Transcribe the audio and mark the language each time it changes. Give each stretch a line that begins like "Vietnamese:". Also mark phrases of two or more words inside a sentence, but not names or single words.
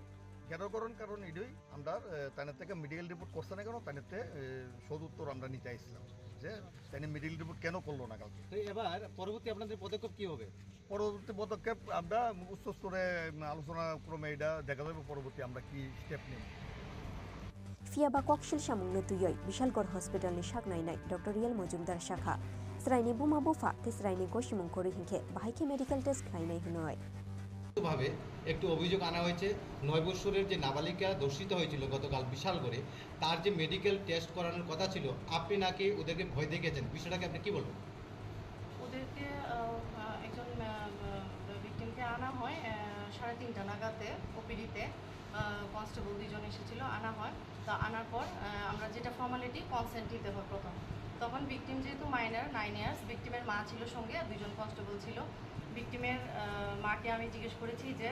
Bangla: ঘেরাও করার কারণ এটাই আমরা তাদের থেকে
English: medical report
Bangla: করছে না কেন, তাদেরতে সদুত্তর আমরা নিতে আসছিলাম যে তাই
English: medical report
Bangla: কেন করলো না কালকে। এবার পরবর্তী আপনাদের পদক্ষেপ কি হবে? পরবর্তী পদক্ষেপ আমরা উচ্চ স্তরে আলোচনা ক্রমে এটা দেখা যাবে পরবর্তী আমরা কি স্টেপ নেব।
Kok Borok: Fiaba kokshil shamung nutuyoy Bishalgor hospital ni shagnai nai Dr. Riel Mojumdar shakha তেসরাইনি বুমা বুফা তেসরাইনি গসিমুং করি হিংখে বাহাইকে
English: medical test
Kok Borok: খাইনাই হনয়
Bangla: ভাবে একটু অভিযোগ আনা হয়েছে 9 বছরের যে নাবালিকা ধর্ষিত হয়েছিল গতকাল বিশালগড়ে তার যে মেডিকেল টেস্ট করানোর কথা ছিল আপনি নাকি ওদেরকে ভয় দেখিয়েছেন বিষয়টাকে আপনি কি বলবেন ওদেরকে একজন ভিকটিমকে আনা হয় 3:30 নাগাদে ওপিডিতে কনস্টেবল 2 জন এসেছিল আনা হয় তা আনার পর আমরা যেটা
English: formality consent
Bangla: দিতে হয় প্রথম তখন ভিকটিম যেহেতু মাইনার 9 ইয়ার্স ভিকটিমের মা ছিল সঙ্গে 2 জন কনস্টেবল ছিল ভিকটিমের মাকে আমি জিজ্ঞেস করেছি যে